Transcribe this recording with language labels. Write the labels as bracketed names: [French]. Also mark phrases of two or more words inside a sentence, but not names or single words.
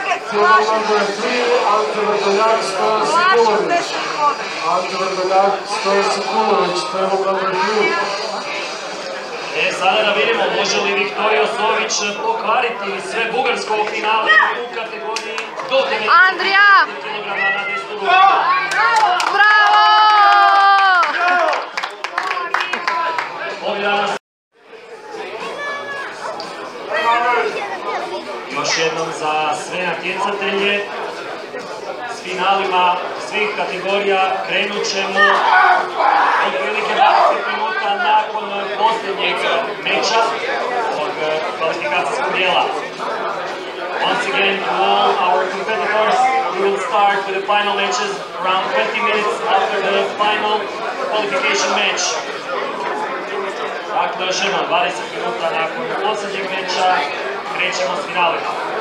[English] Table number 3, Ante Vrdoljak, Stojan Sekulović. Ante Vrdoljak, Stojan Sekulović, table number 3. [Croatian] Sada da vidimo može li Viktorija Osović pokvariti sve bugarsko finale u kategoriji do 90 kg na desnu ruku. Bravo! Još jednom za sve natjecatelje s finalima svih kategorija krenut ćemo otprilike 20 minuta nakon posljednjeg meča od kvalifikacijskog dijela. [English] Once again, all our competitors will start with the final matches around 20 minutes after the final qualification match. [Croatian] Dakle, još jednom 20 minuta nakon posljednjeg meča krećemo s finalima.